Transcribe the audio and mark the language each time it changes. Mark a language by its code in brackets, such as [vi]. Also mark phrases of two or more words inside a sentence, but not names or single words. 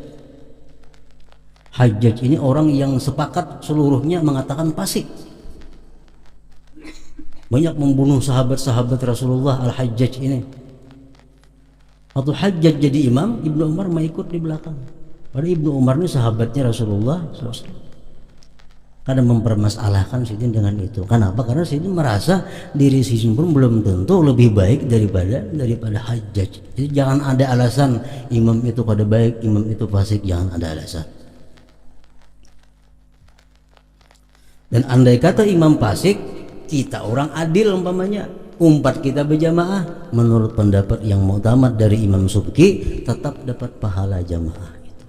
[id] Hajjaj ini orang yang sepakat seluruhnya mengatakan fasik, banyak membunuh sahabat-sahabat Rasulullah. Al-Hajjaj ini, waktu Hajjaj jadi imam, Ibnu Umar mau ikut di belakang. Padahal Ibnu Umar ini sahabatnya Rasulullah SAW. Kadang mempermasalahkan Sidin dengan itu. Kenapa? Karena Sidin merasa diri Sidin pun belum tentu lebih baik daripada Hajjaj. Jadi jangan ada alasan imam itu kada baik, imam itu fasik, jangan ada alasan. Dan andai kata imam fasik, kita orang adil umpamanya, umpat kita berjamaah, menurut pendapat yang muktamad dari Imam Subki, tetap dapat pahala jamaah itu.